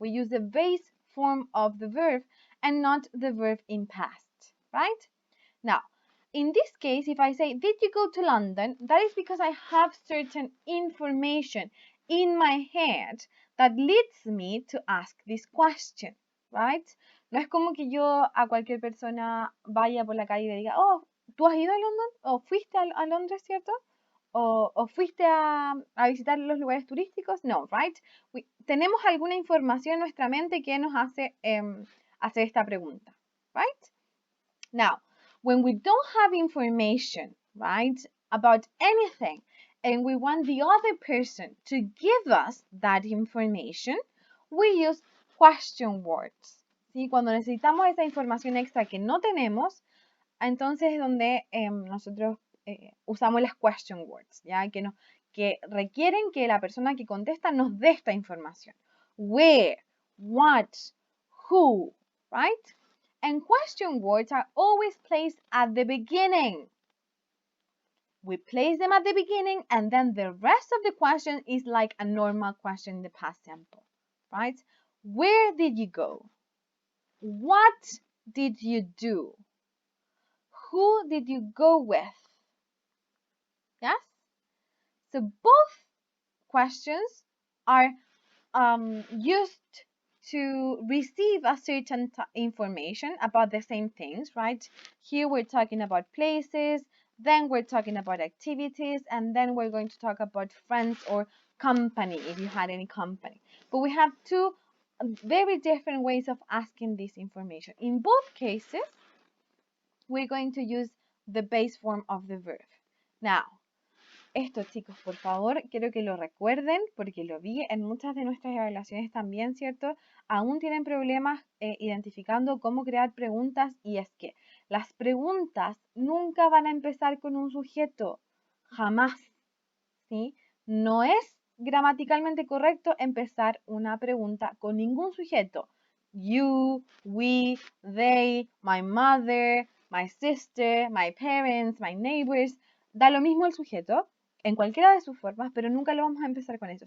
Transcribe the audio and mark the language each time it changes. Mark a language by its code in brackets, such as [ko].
[en] We use the base form of the verb and not the verb in past, right? Now, in this case, if I say, did you go to London? That is because I have certain information in my head that leads me to ask this question, right? [es] No es como que yo a cualquier persona vaya por la calle y le diga, oh, ¿tú has ido a London? ¿O fuiste a Londres, cierto? ¿O fuiste a visitar los lugares turísticos? No, right? Tenemos alguna información en nuestra mente que nos hace hacer esta pregunta, right? [en] Now, when we don't have information, right, about anything, and we want the other person to give us that information, we use question words. [es] ¿Sí? Cuando necesitamos esa información extra que no tenemos, entonces es donde nosotros usamos las question words, ¿ya? Que requieren que la persona que contesta nos dé esta información. [en] Where, what, who, right? And question words are always placed at the beginning. We place them at the beginning and then the rest of the question is like a normal question in the past simple, right? Where did you go? What did you do? Who did you go with? Yes? So both questions are used to receive a certain information about the same things, right? Here we're talking about places, then we're talking about activities, and then we're going to talk about friends or company, if you had any company. But we have 2 very different ways of asking this information. In both cases, we're going to use the base form of the verb. [es] Now, esto, chicos, por favor, quiero que lo recuerden porque lo vi en muchas de nuestras evaluaciones también, ¿cierto? Aún tienen problemas identificando cómo crear preguntas y es que las preguntas nunca van a empezar con un sujeto, jamás, ¿sí? No es gramaticalmente correcto empezar una pregunta con ningún sujeto. [en] You, we, they, my mother, my sister, my parents, my neighbors. [es] Da lo mismo el sujeto en cualquiera de sus formas, pero nunca lo vamos a empezar con eso.